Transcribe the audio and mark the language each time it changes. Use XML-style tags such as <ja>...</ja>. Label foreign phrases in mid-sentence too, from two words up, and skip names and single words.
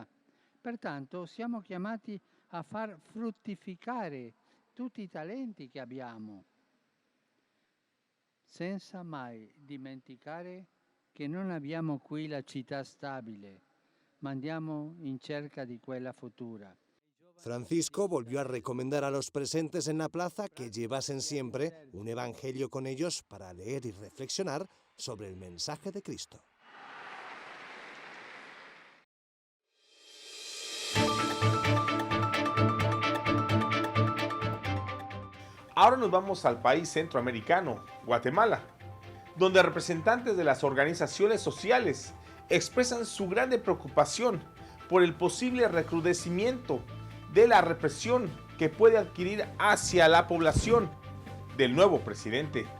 <it>Pertanto siamo chiamati a far fruttificare tutti i talenti che abbiamo, senza mai dimenticare che non abbiamo qui la città stabile, ma andiamo in cerca di quella futura.</it> <es>Francisco volvió a recomendar a los presentes en la plaza que llevasen siempre un evangelio con ellos para leer y reflexionar sobre el mensaje de Cristo. Ahora nos vamos al país centroamericano, Guatemala, donde representantes de las organizaciones sociales expresan su grande preocupación por el posible recrudecimiento de la represión que puede adquirir hacia la población del nuevo presidente.</es>